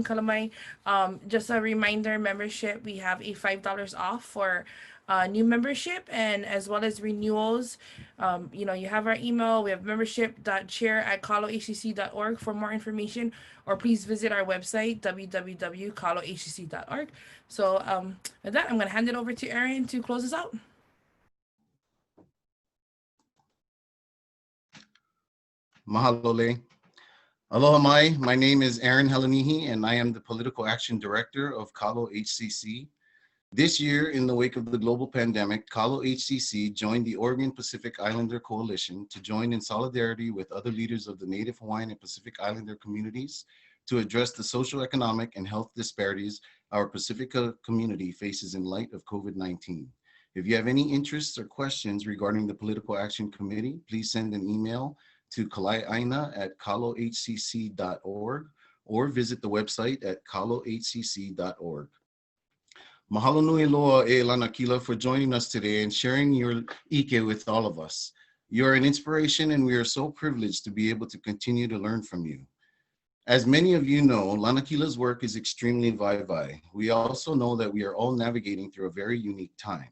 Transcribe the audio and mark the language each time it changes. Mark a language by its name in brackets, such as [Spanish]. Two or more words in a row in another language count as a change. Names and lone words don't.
[English] Kalamai, just a reminder, membership, we have a $5 off for new membership and as well as renewals. You know, you have our email. We have membership.chair@kalohcc.org for more information, or please visit our website, www.kalohcc.org. So with that, I'm going to hand it over to Aaron to close us out. [Hawaiian] Mahalo le. Aloha mai, [English] my name is Aaron Helenihi, and I am the Political Action Director of Kalo HCC. This year, in the wake of the global pandemic, Kalo HCC joined the Oregon Pacific Islander Coalition to join in solidarity with other leaders of the Native Hawaiian and Pacific Islander communities to address the social, economic, and health disparities our Pacifica community faces in light of COVID-19. If you have any interests or questions regarding the Political Action Committee, please send an email to kalaiaina@kalohcc.org or visit the website at kalohcc.org. [Hawaiian] Mahalo nui loa e [English] Lanakila for joining us today and sharing your ʻike with all of us. You're an inspiration, and we are so privileged to be able to continue to learn from you. As many of you know, Lanakila's work is extremely vai-vai. We also know that we are all navigating through a very unique time.